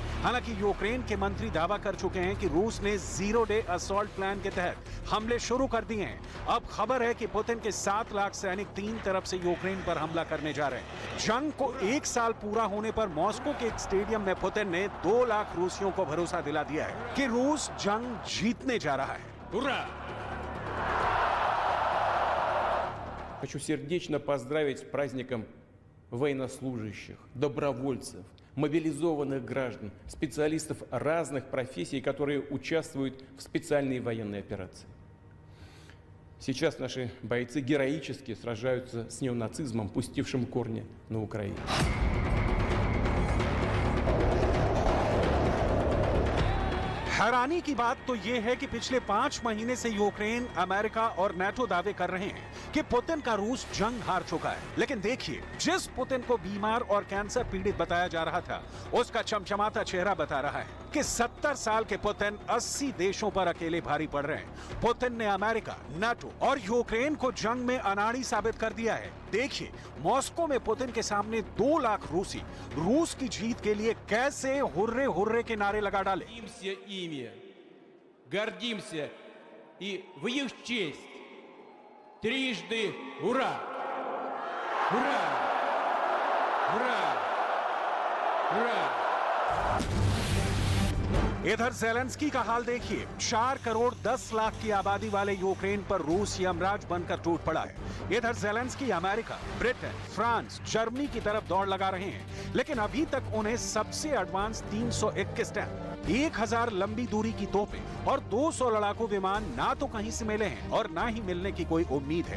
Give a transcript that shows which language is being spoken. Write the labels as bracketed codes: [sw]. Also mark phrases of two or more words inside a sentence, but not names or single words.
[hi] हालांकि यूक्रेन के मंत्री दावा कर चुके हैं कि रूस ने 0 [en] day assault plan [hi] के तहत हमले शुरू कर दिए हैं। अब खबर है कि पुतिन के 7 लाख सैनिक 3 तरफ से यूक्रेन पर हमला करने जा रहे हैं। जंग को 1 साल पूरा होने पर मॉस्को के एक स्टेडियम में पुतिन ने 2 लाख रूसियों को भरोसा दिला दिया है कि रूस जंग जीतने जा रहा है। [ru] Ура! Хочу сердечно поздравить с праздником военнослужащих, добровольцев, мобилизованных граждан, специалистов разных профессий, которые участвуют в специальной военной операции. Сейчас наши бойцы героически сражаются с неонацизмом, пустившим корни на Украине. [hi] हैरानी की बात तो यह है कि पिछले 5 महीने से यूक्रेन, अमेरिका और नाटो दावे कर रहे हैं कि पुतिन का रूस जंग हार चुका है। लेकिन देखिए, जिस पुतिन को बीमार और कैंसर पीड़ित बताया जा रहा था, उसका चमचमाता चेहरा बता रहा है कि 70 साल के पुतिन 80 देशों पर अकेले भारी पड़ रहे हैं। पुतिन ने अमेरिका, नाटो और यूक्रेन को जंग में अनाड़ी साबित कर दिया है। देखिए, मॉस्को में पुतिन के सामने 2 लाख रूसी रूस की जीत के लिए कैसे हुर्रे हुर्रे के नारे लगा डाले। [ru] Гордимся ими, гордимся и в их честь трижды ура! Ура! Ура! Ура! [hi] इधर ज़ेलेंस्की का हाल देखिए। 4 करोड़ 10 लाख की आबादी वाले यूक्रेन पर रूस यमराज बनकर टूट पड़ा है। इधर ज़ेलेंस्की अमेरिका, ब्रिटेन, फ्रांस, जर्मनी की तरफ दौड़ लगा रहे हैं, लेकिन अभी तक उन्हें सबसे एडवांस 321 टैंक, 1000 लंबी दूरी की तोपें और 200 लड़ाकू विमान ना तो कहीं से मिले हैं और ना ही मिलने की कोई उम्मीद है।